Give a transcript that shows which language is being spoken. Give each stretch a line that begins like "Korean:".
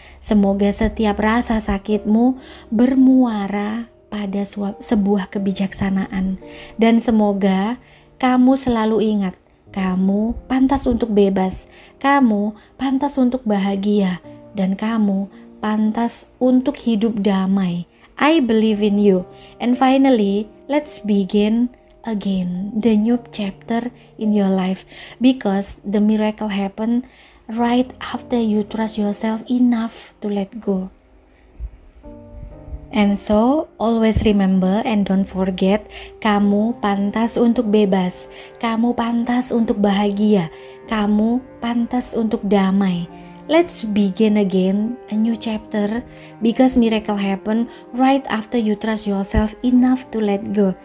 Indonesian: Semoga setiap rasa sakitmu bermuara pada sebuah kebijaksanaan. Dan semoga kamu selalu ingat, kamu pantas untuk bebas, kamu pantas untuk bahagia, dan kamu pantas untuk hidup damai.
English: I believe in you. And finally, let's begin again the new chapter in your life, because the miracle happen right after you trust yourself enough to let go. And so, always remember and don't forget,
Indonesian: kamu pantas untuk bebas, kamu pantas untuk bahagia, kamu pantas untuk damai.
English: Let's begin again a new chapter, because miracle happen right after you trust yourself enough to let go.